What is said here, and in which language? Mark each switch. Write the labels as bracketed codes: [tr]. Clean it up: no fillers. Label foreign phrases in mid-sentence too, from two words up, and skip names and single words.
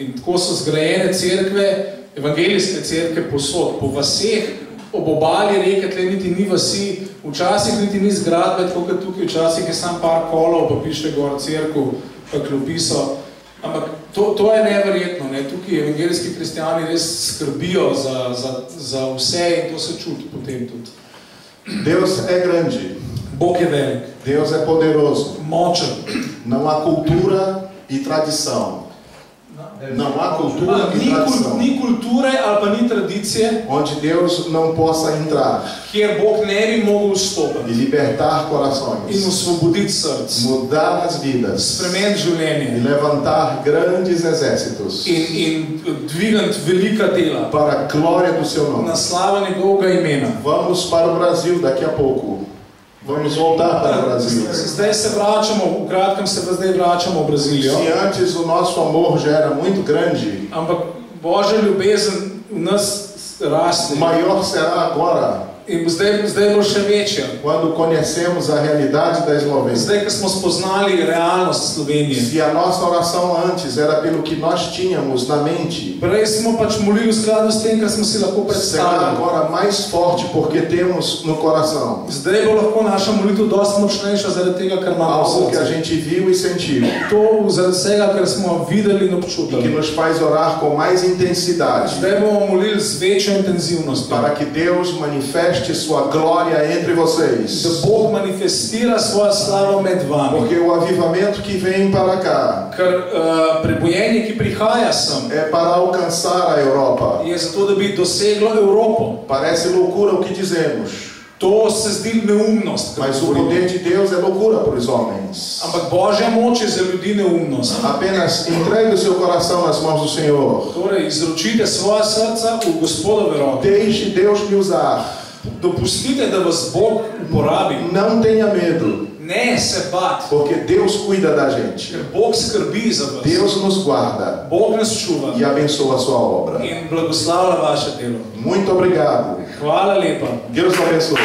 [sl] In tako so zgrajene cerkve, evangelijske cerkve posod, po vaseh, ob obali reke, tle niti ni vasi, včasih niti ni zgradbe, tako kot tukaj, včasih je sam par kolov, pa piše gor cerkev, pa klopiso. Ampak to je neverjetno, ne? Tukaj evangelijski kristjani res skrbijo za vse in to se čuti potem tudi. [pt] Deus é grande, [sl] Bog je velik, [pt] Deus é poderoso. [sl] močen. [pt] Não há cultura e tradição. Não há cultura e tradição [sl] Ni kulture ali pa ni tradicije, [pt] onde Deus não possa entrar [sl] kjer Bog ne bi mogel [pt] e [sl] vstopiti [pt] libertar [sl] in [pt] corações, [sl] osvoboditi src, [pt] mudar as vidas [sl] spremeniti [pt] e [sl] življenje [pt] levantar grandes exércitos [sl] in dvigniti velika dela [pt] para a glória do seu nome. [sl] na slavo njegovega imena. [pt] Vamos para o Brasil daqui a pouco. Vamos voltar para o Brasil. [sl] Zdaj se vračamo, v kratkem se pa zdaj vračamo v Brazilijo. [pt] Se antes o nosso amor já era muito grande, [sl] Ampak Božja ljubezen v nas raste [pt] maior será agora, [sl] in zdaj bo še večja. [pt] quando conhecemos a realidade da Eslovênia. [sl] Zdaj, ko smo spoznali realnost Slovenije. [pt] Se a nossa oração antes era pelo que nós tínhamos na mente, [sl] Prej smo pač molili v skladu s tem, kar smo si lahko [pt] será [sl] predstavljali. [pt] agora mais forte porque temos no coração [sl] Zdaj bo lahko naša molitev dosti močnejša zaradi tega, kar imamo [pt] algo que a [sl] v srcu. [pt] gente viu e sentiu, [sl] To zaradi vsega, kar smo videli in [pt] e que [sl] občutili. [pt] nos faz orar com mais intensidade, [sl] Zdaj bomo molili z večjo intenzivnostjo. [pt] para que Deus manifeste sua glória entre [sl] Da [pt] vocês. [sl] Bog manifestira svojo slavo med vami. [pt] Porque o avivamento que vem para cá [sl] Ker prebojenje, ki prihaja sem, [pt] é para alcançar a Europa. [sl] je zato, da bi doseglo Evropo. [pt] Parece loucura o que dizemos, [sl] To se zdi neumnost, kar [pt] mas o [sl] govorimo. [pt] poder de Deus é loucura para os homens. [sl] Ampak Božja moč je za ljudi neumnost. [pt] Apenas entregue o seu coração nas mãos do Senhor. [sl] Torej, izročite svoja srca v Gospodove roke. [pt] Deixe Deus me usar. [sl] Dopustite, da vas Bog uporabi. [pt] Não tenha medo, [sl] Ne se bati, [pt] porque Deus cuida da gente. [sl] ker Bog skrbi za vas. [pt] Deus nos guarda [sl] Bog nas čuva [pt] e abençoa a sua obra. [sl] in blagoslavlja vaše delo. [pt] Muito obrigado. [sl] Hvala lepa. [pt] Deus abençoe.